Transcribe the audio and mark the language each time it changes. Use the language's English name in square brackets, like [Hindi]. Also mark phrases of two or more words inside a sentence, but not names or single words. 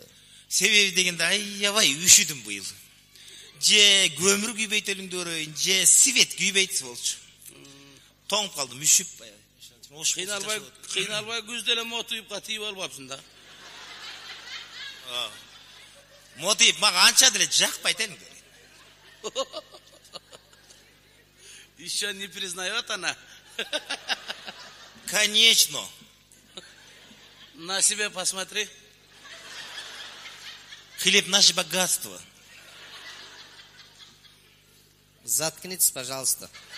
[Kyrgyz] Себеби дегенде аябай үшүдүм быйыл. Же көмүр күйбөйт өлүңдөрөйүн, же свет күйбөйт болчу. Тоңуп калдым, үшүп. Кыйналбай күздө эле мотуйупка тийип албапсың да. Мотуйуп мага анча деле жакпайт эле. [Russian] Еще не признает она. Конечно. На себя посмотри. Хлеб наше богатство. Заткнитесь, пожалуйста.